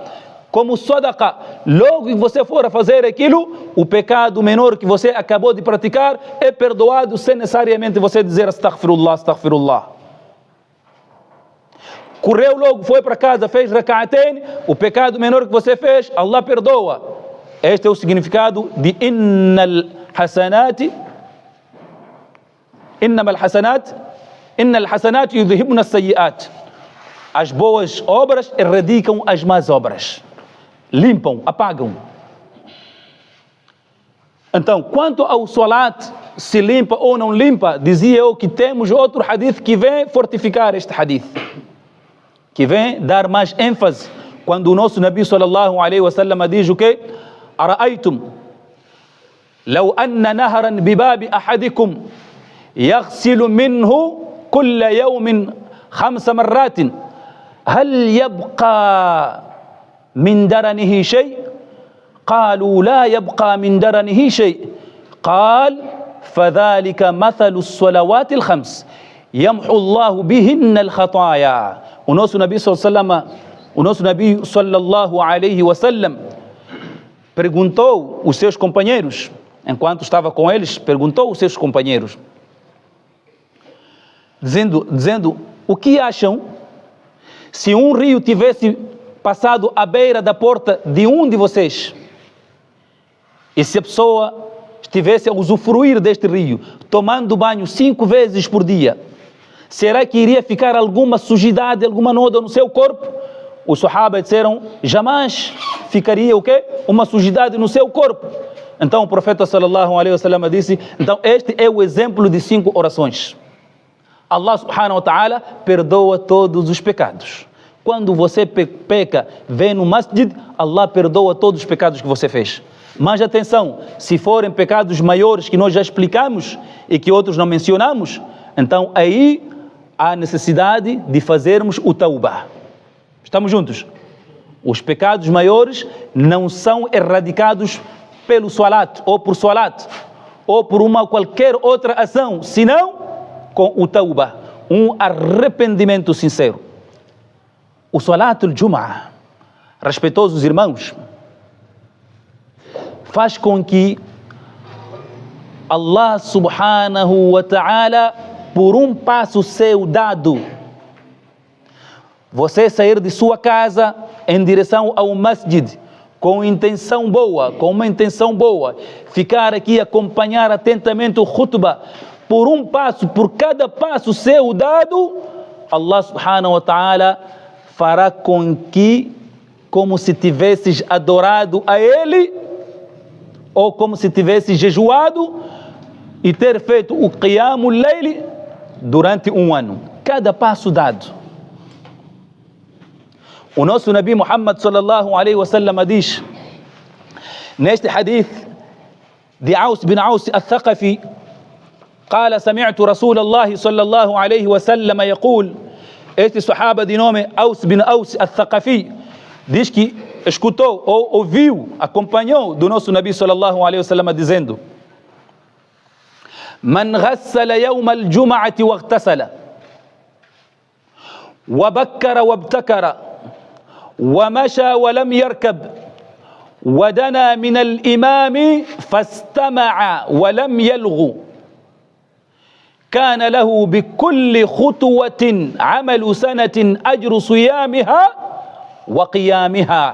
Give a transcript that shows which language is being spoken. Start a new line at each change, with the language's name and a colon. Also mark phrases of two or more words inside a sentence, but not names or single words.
Portuguese: Como sadaqa, logo que você for a fazer aquilo, o pecado menor que você acabou de praticar é perdoado sem necessariamente você dizer
Arabic: أستغفر الله أستغفر الله.
Portuguese: Correu logo, foi para casa, fez rak'atain, o pecado menor que você fez, Allah perdoa. Este é o significado de
Arabic: إن الحسنات يذهبن السيئات.
Portuguese: As boas obras erradicam as más obras, limpam, apagam. Então, quanto ao salat, se limpa ou não limpa, dizia eu que temos outro hadith que vem fortificar este hadith, que vem dar mais ênfase, quando o nosso Nabi
Arabic: صلى الله عليه وسلم
Portuguese: diz o quê?
Arabic: أرأيتم لو أن نهرا بباب أحدكم يغتسل منه كل يوم 5 مرات هل يبقى من درنه شيء? قالوا لا يبقى من درنه شيء قال فَذَلِكَ مَثَلُ الصَّلَوَاتِ الْخَمْسِ يَمْحُ اللَّهُ بِهِنَّ الْخَطَايَا.
Portuguese: O nosso Nabi
Arabic: صلى الله عليه وسلم
Portuguese: perguntou os seus companheiros, enquanto estava com eles, perguntou os seus companheiros, dizendo, o que acham se um rio tivesse passado à beira da porta de um de vocês, e se a pessoa estivesse a usufruir deste rio, tomando banho 5 vezes por dia, será que iria ficar alguma sujidade, alguma nódoa no seu corpo? Os Sahaba disseram, jamais ficaria o quê? Uma sujidade no seu corpo. Então o profeta
Arabic: صلى الله عليه وسلم
Portuguese: disse, então este é o exemplo de 5 orações. Allah
Arabic: سبحانه وتعالى
Portuguese: perdoa todos os pecados. Quando você peca, vem no masjid, Allah perdoa todos os pecados que você fez. Mas atenção, se forem pecados maiores que nós já explicamos e que outros não mencionamos, então aí há necessidade de fazermos o tawbah. Estamos juntos? Os pecados maiores não são erradicados pelo salat ou por salat ou por uma qualquer outra ação, senão com o tawbah, um arrependimento sincero. O salat al-Jum'ah, respeitosos irmãos, faz com que Allah
Arabic: سبحانه وتعالى,
Portuguese: por um passo seu dado, você sair de sua casa em direção ao masjid, com uma intenção boa, ficar aqui acompanhar atentamente o khutbah, por um passo, por cada passo seu dado, Allah
Arabic: سبحانه وتعالى
Portuguese: fará com que, como se tivesses adorado a Ele, ou como se tivesses jejuado e ter feito o
Arabic: قيام الليل
Portuguese: durante 1 ano. Cada passo dado. O nosso Nabi Muhammad
Arabic: صلى الله عليه وسلم
Portuguese: diz, neste hadith de Aus bin Aus al-Thaqafi,
Arabic: قال سمعت رسول الله صلى الله عليه وسلم يقول,
Portuguese: este sahaba de nome Aus bin Aus al-Thaqafi diz que escutou ou ouviu, acompanhou do nosso Nabi
Arabic: صلى الله عليه وسلم
Portuguese: dizendo,
Arabic: من غسل يوم الجمعة واغتسل وبكر وابتكر ومشى ولم يركب ودنا من الإمام فاستمع ولم يلغ كان له بكل خطوة عمل سنة أجر صيامها وقيامها.